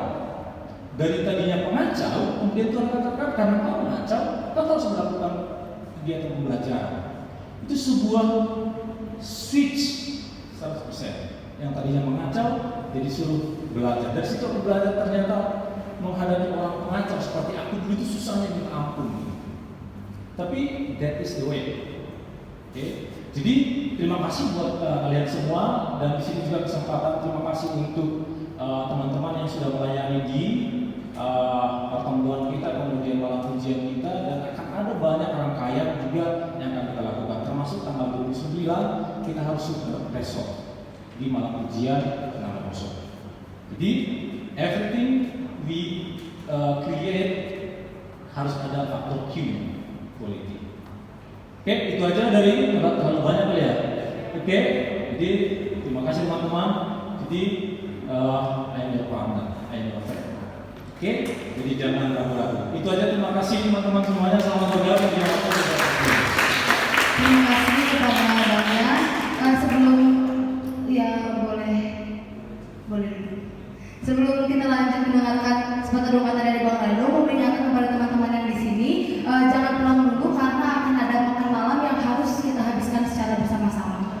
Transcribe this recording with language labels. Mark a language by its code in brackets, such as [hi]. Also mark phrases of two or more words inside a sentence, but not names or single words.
[id] Dari tadinya pengacau, kemudian Tuhan katakan karena kau mengacau, kau harus melakukan kegiatan pembelajaran. Itu sebuah switch 100%. Yang tadinya mengacau jadi suruh belajar. Dari situ aku belajar ternyata menghadapi orang pengacau seperti aku dulu itu susahnya minta ampun. Tapi [en] that is the way. [id] Oke. Jadi terima kasih buat kalian semua, dan di sini juga kesempatan terima kasih untuk teman-teman yang sudah melayani di pertemuan kita, kemudian malam ujian kita, dan akan ada banyak rangkaian juga yang akan kita lakukan, termasuk tanggal 29 kita harus sudah besok di malam ujian 6.0. Jadi [en] everything we create [id] harus ada faktor Q, quality. Oke, itu aja dari terlalu banyak kali ya. Oke, jadi terima kasih teman-teman. [en] Jadi I am your partner, I am your friend. [id] Oke, jadi jangan ragu-ragu. Itu aja, terima kasih teman-teman semuanya. Selamat bergabung. Terima kasih kepada Bangnya. Sebelum ya boleh sebelum kita lanjut mendengarkan sepatah doa dari Bang Rado, mau mengingatkan kepada teman-teman yang di sini jangan pulang dulu karena akan ada makan malam yang harus kita habiskan secara bersama-sama.